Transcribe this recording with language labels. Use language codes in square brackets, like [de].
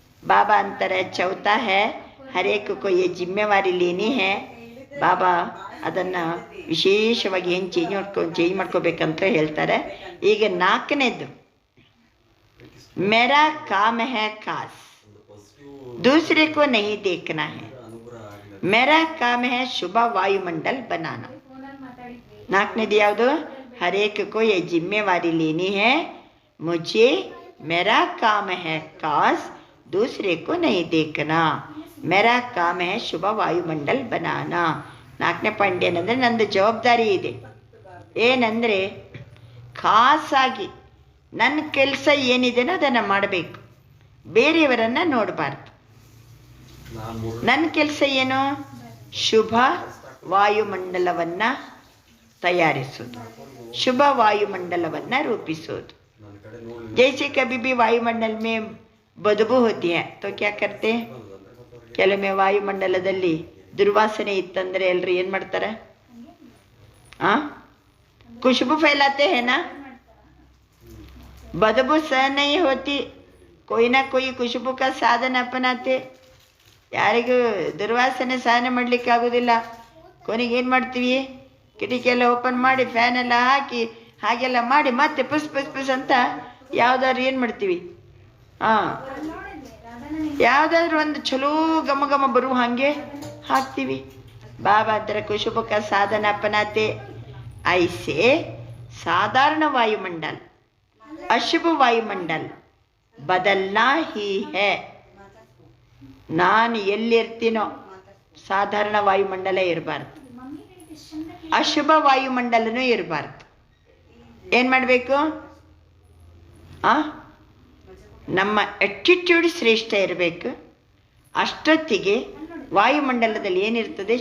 [kn] ಬಾಬಾ ಅಂತಾರೆ [hi] ಚೌತಾ ಹೇ ಹರೇಕಕ್ಕೂ ಈ ಜಿಮ್ಮೆವಾರಿ ಲೇನಿ ಹೇ. [kn] ಬಾಬಾ ಅದನ್ನು ವಿಶೇಷವಾಗಿ ಏನು ಚೇಂಜ್ ಮಾಡ್ಕೋಬೇಕಂತ ಹೇಳ್ತಾರೆ. ಈಗ 4ನೇದು [hi] ಮೇರಾ ಕಾಮ್ ಹೇ ಖಾಸ್, दूसरे को नहीं देखना है. मेरा काम है शुभ वायुमंडल बनाना. [kn] 4ನೇದು ಯಾವುದು? [hi] हरेक को ये जिम्मेवारी लेनी है, मुझे मेरा काम है खास, दूसरे को नहीं देखना. मेरा काम है शुभ वायुमंडल बनाना. [kn] 4ನೇ ಪಾಯಿಂಟ್ ಏನಂದರೆ ನಂದು ಜವಾಬ್ದಾರಿ ಇದೆ. ಏನಂದರೆ ಖಾಸಾಗಿ ನನ್ನ ಕೆಲಸ ಏನಿದೆನೋ ಅದನ್ನು ಮಾಡಬೇಕು, ಬೇರೆಯವರನ್ನು ನೋಡಬಾರ್ದು. ನನ್ನ ಕೆಲಸ ಏನು? ಶುಭ ವಾಯುಮಂಡಲವನ್ನು ತಯಾರಿಸೋದು, ಶುಭ ವಾಯುಮಂಡಲವನ್ನು ರೂಪಿಸೋದು. [hi] जैसे कभी भी वायुमंडल में बदबू होती है तो क्या करते? [kn] ಕೆಲವೊಮ್ಮೆ ವಾಯುಮಂಡಲದಲ್ಲಿ ದುರ್ವಾಸನೆ ಇತ್ತಂದ್ರೆ ಎಲ್ಲರೂ ಏನು ಮಾಡ್ತಾರೆ? [hi] खुशबू फैलाते हैं ना, बदबू सह नहीं होती, कोई ना कोई खुशबू का साधन अपनाते. [kn] ಯಾರಿಗೂ ದುರ್ವಾಸನೆ ಸಹನೆ ಮಾಡ್ಲಿಕ್ಕೆ ಆಗೋದಿಲ್ಲ. ಕೊನೆಗೆ ಏನು ಮಾಡ್ತೀವಿ? ಕಿಟಕಿ ಎಲ್ಲ ಓಪನ್ ಮಾಡಿ ಫ್ಯಾನ್ ಎಲ್ಲ ಹಾಕಿ ಹಾಗೆಲ್ಲ ಮಾಡಿ ಮತ್ತೆ ಪುಸ್ ಪುಸ್ ಪುಸ್ ಅಂತ ಯಾವ್ದಾದ್ರು ಏನು ಮಾಡ್ತೀವಿ? ಯಾವುದಾದ್ರೂ ಒಂದು ಚಲೋ ಘಮ ಘಮ ಬರುವ ಹಾಗೆ ಹಾಕ್ತೀವಿ. [hi] बाबा अंदर खुशबू का साधन अपनाते. ऐसे साधारण वायुमंडल, अशुभ वायुमंडल बदलना ही है. [kn] ನಾನು ಎಲ್ಲಿರ್ತೀನೋ ಸಾಧಾರಣ ವಾಯುಮಂಡಲ ಇರಬಾರ್ದು, ಅಶುಭ ವಾಯುಮಂಡಲನೂ ಇರಬಾರ್ದು. ಏನು ಮಾಡಬೇಕು? ನಮ್ಮ ಅಟಿಟ್ಯೂಡ್ ಶ್ರೇಷ್ಠ ಇರಬೇಕು. ಅಷ್ಟೊತ್ತಿಗೆ ವಾಯುಮಂಡಲದಲ್ಲಿ ಏನಿರ್ತದೆ?